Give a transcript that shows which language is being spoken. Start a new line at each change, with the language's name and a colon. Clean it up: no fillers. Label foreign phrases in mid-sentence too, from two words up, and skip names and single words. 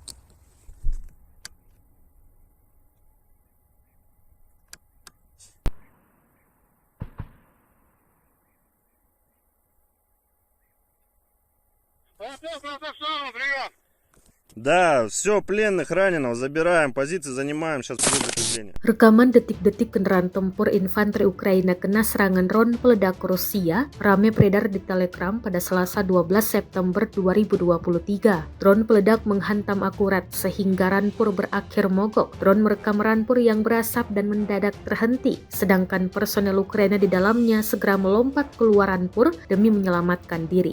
Russian: Прием. Да, все, пленных, раненого забираем, позиции занимаем, сейчас придут закрепление.
Indonesian: Rekaman detik-detik kendaraan tempur infanteri Ukraina kena serangan drone peledak Rusia rame beredar di Telegram pada Selasa 12 September 2023. Drone peledak menghantam akurat sehingga Rampur berakhir mogok. Drone merekam Rampur yang berasap dan mendadak terhenti, sedangkan personel Ukraina di dalamnya segera melompat keluar Rampur demi menyelamatkan diri.